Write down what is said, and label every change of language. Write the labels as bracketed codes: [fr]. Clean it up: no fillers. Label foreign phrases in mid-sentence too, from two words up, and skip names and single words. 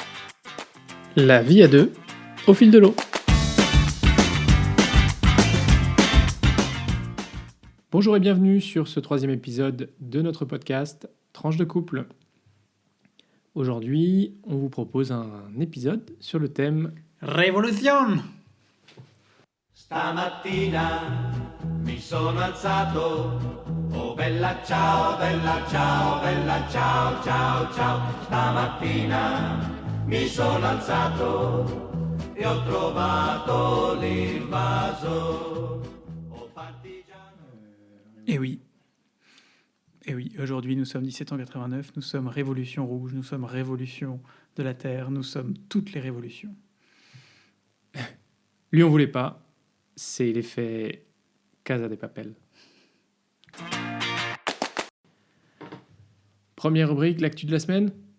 [fr] la vie à deux, au fil de l'eau. Bonjour et bienvenue sur ce 3e épisode de notre podcast Tranche de couple. Aujourd'hui, on vous propose un épisode sur le thème Révolution. [it] Stamattina mi sono alzato, oh bella ciao, bella ciao, bella ciao, ciao, ciao. Stamattina mi sono alzato e ho trovato l'invaso. Oh partigiano. [fr] Et oui, aujourd'hui nous sommes 1789, nous sommes Révolution Rouge, nous sommes Révolution de la Terre, nous sommes toutes les révolutions. Lui on voulait pas, c'est l'effet Casa de Papel. Première rubrique, l'actu de la semaine.